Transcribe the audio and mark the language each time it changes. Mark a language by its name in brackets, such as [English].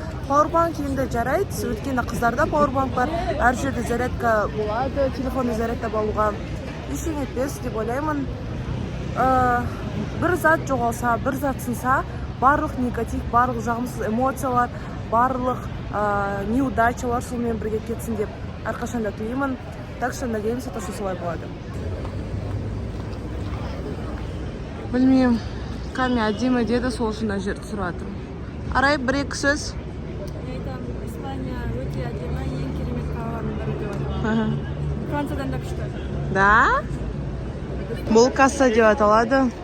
[Kazakh] Пауэрбанк енді жарайды, өткенде қыздарда пауэрбанк бар, әр жерде зарядка болады, телефонды зарядтап алуға. Ештеңе етпес деп ойлаймын. бір зат жоғалса, бір зат сынса, барлық негатив, барлық жағымсыз эмоциялар, барлық неудачалар сонымен бірге кетсін деп әрқашанда тілеймін. [Russian] Так что надеемся, что солай болады. [Kazakh] Білмеймін, кәме әдемі деді, сол үшін мына жерді сұрап жатырмын. Арай, бір-екі сөз. Испания өте әдемі, ең керемет қаланың бірі деп аталады. Франциядан да күшті. Да? Бұл касса деп аталады.